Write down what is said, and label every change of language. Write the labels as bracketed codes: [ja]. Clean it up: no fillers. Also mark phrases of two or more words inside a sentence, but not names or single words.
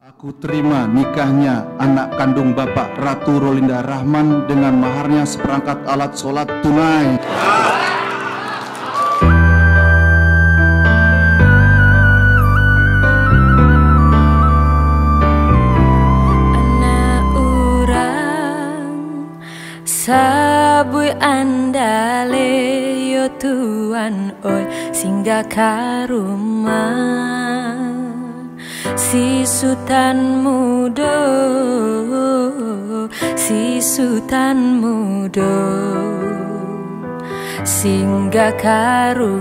[id] Aku terima nikahnya anak kandung Bapak Ratu Rolinda Rahman dengan maharnya seperangkat alat sholat tunai. [min] Anak urang sabui andale yo tuan oi singgah ka rumah si Sultan muda, si Sultan muda singgah ka